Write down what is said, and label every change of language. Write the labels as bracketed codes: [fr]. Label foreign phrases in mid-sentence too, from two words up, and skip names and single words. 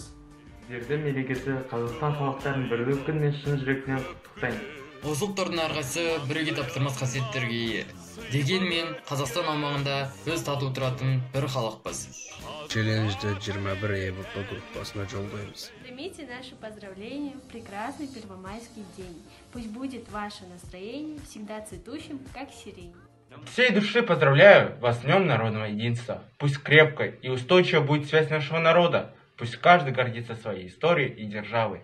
[kk] Сіздерді мерекесі Қазақстан халықтарын бірлік күнімен шын жүректен құттықтаймын. Осы тордың әрқайсысы бірге таптырмас қасиеттерге ие. Дегенмен Қазақстан аумағында біз тату тұратын бір халықпыз. Челленджді 21 ЕВП группасына жолдаймыз. [ru] Примите наши поздравления в прекрасный первомайский день. Пусть будет ваше настроение всегда цветущим, как сирень. От всей души поздравляю вас с Днем народного единства. Пусть крепкой и устойчивой будет связь нашего народа. Пусть каждый гордится своей историей и державой.